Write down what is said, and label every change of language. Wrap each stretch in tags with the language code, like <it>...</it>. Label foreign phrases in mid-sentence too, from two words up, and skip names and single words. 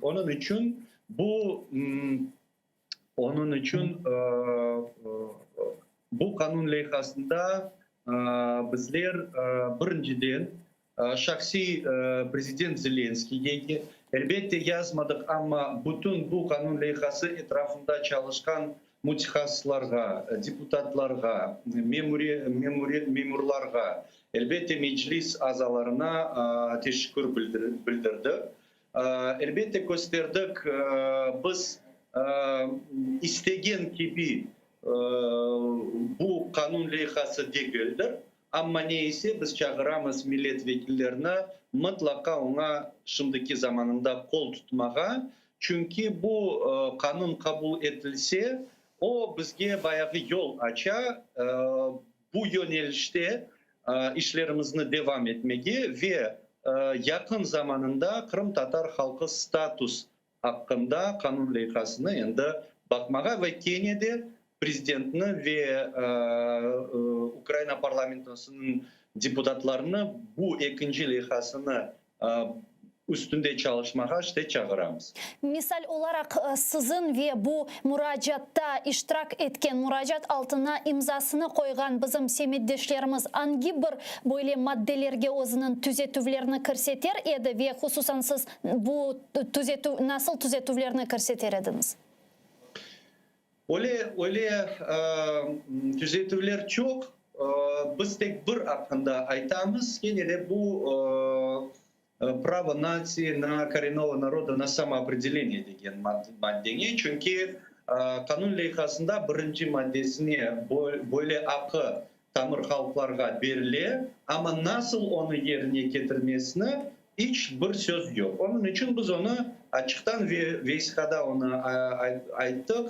<crh>Onun için bu kanun leyhasında bizler birinciden şahsi prezident Zelenskiy'e elbette yazmadık ama bütün bu kanun leyhası etrafında çalışkan mütehassıslarga, deputatlarga, memurlarga, elbette meclis azalarına teşekkür bildirdik. Elbette gösterdik biz istegen gibi bu kanun leyhası değildir. Ama neyse biz çağıramız milletvekillerine mutlaka ona şimdiki zamanında kol tutmağa. Çünkü bu kanun kabul edilse o bizge bayağı yol açar. Bu yönelişte işlerimizni devam etmeye ve yakın zamanında Kırım Tatar halkı status hakkında kanun leyhasını endi bakmağa ve Kenya'da prezidentini ve Ukrayna parlamentosunun deputatlarını bu ikinci leyhasını üstünde çalışmağa işte çağıramız. Misal olarak sizin ve bu muracatта iştirak etken muracat altına imzasını koygan bizim semiddeşlerimiz hangi bir böyle maddelerge özünün tüzetuvlerini körseter edi ve hususan siz bu nasıl tüzetuvlerini körseter ediniz? Öyle tüzetuvler çok. Biz tek bir hakkında aytamız. Yine de bu</crh> <ru>право нации на коренного народа на самоопределение</ru> <crh>деген maddeni. Çünkü kanun leyhasında birinci maddesine böyle hakkı tamır halklarga verilir ama nasıl onu yerine getirmesine hiçbir söz yok. Onun için biz onu açıktan ve veyskada onu ayttık.</crh>